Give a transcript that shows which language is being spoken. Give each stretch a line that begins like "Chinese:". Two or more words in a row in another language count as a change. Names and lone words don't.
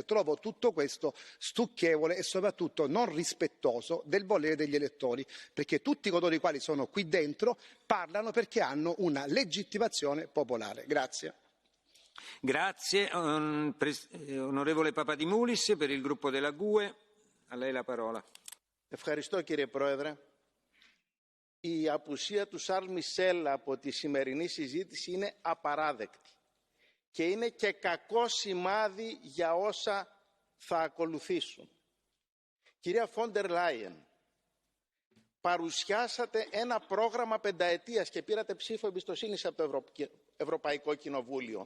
Italian: Trovo tutto questo stucchevole e soprattutto non rispettoso del volere degli elettori, perché tutti coloro i quali sono qui dentro parlano perché hanno una legittimazione popolare. Grazie. Grazie. Onorevole Papadimoulis per il gruppo della GUE. A lei la parola.
Greek: Ευχαριστώ κύριε Πρόεδρε. Η απουσία του Σαρλ Μισελ από τη σημερινή συζήτηση είναι απαράδεκτη και είναι και κακό σημάδι για όσα θα ακολουθήσουν. Κυρία Φόντερ Λάιεν, παρουσιάσατε ένα πρόγραμμα πενταετίας και πήρατε ψήφο εμπιστοσύνης από το Ευρωπαϊκό Κοινοβούλιο.